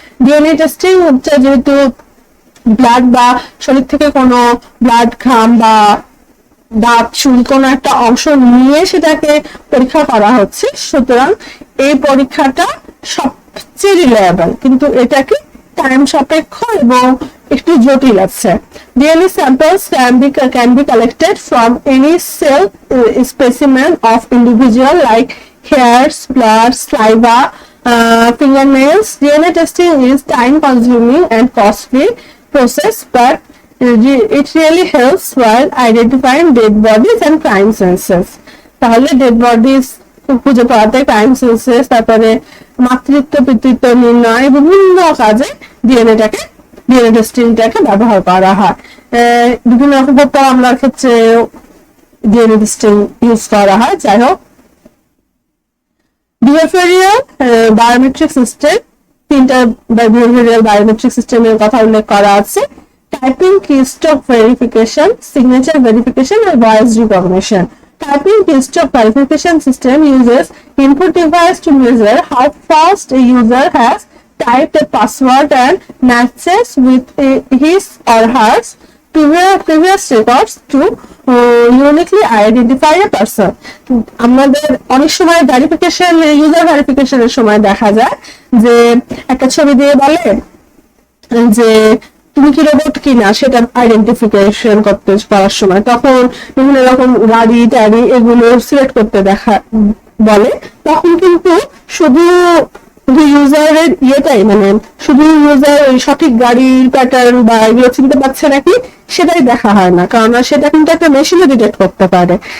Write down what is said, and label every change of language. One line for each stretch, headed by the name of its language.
Bangla: DNA testing হচ্ছে যেহেতু blood বা শরীর থেকে কোনো ব্লাড, ঘাম বা দাঁত, চুল কোনো একটা অংশ নিয়ে সেটাকে পরীক্ষা করা হচ্ছে, সুতরাং এই পরীক্ষাটা সবচেয়ে রিলায়েবল, কিন্তু এটা কি টাইম সাপেক্ষ এবং একটু জটিল আছে।
English: DNA samples can be collected from any cell specimen of individual like hairs, blood, saliva, fingernails. DNA testing is time-consuming and costly process, but it really helps while identifying dead bodies and crime scenes.
Bangla: তাহলে dead bodies খুঁজে পাওয়াতে, crime senses, তারপরে মাতৃত্ব পিতৃত্ব নির্ণয়, বিভিন্ন কাজে DNA টেস্টিংটাকে ব্যবহার করা হয়। বিভিন্ন রকম হত্যা মামলার ক্ষেত্রে ডিএনএ টেস্টিং ইউজ করা হয়। যাই হোক, বিহেভিয়ারিয়াল বায়োমেট্রিক সিস্টেম, তিনটা বিহেভিয়ারিয়াল বায়োমেট্রিক সিস্টেমের কথা উল্লেখ করা আছে। Typing, কিস্ট্রোক verification, signature verification আর voice recognition.
English: Typing keystroke verification system uses input device to measure how fast a user has typed a password and matches with his or her previous records to uniquely identify a person.
Bangla: আমাদের অনেক সময় verification, user ভেরিফিকেশনের সময় দেখা যায় যে একটা ছবি দিয়ে বলে যে তুমি কি রোবট কিনা, সেটা আইডেন্টিফিকেশন করতে পারার সময় তখন বিভিন্ন রকম গাড়ি টাড়ি এগুলো সিলেক্ট করতে বলে, তখন কিন্তু শুধু ইউজারের ইয়েটাই, মানে শুধু ইউজার সঠিক গাড়ির প্যাটার্ন বা এগুলো চিনতে পারছে নাকি সেটাই দেখা হয় না, কারণ সেটা কিন্তু একটা মেশিনে ডিটেক্ট করতে পারে।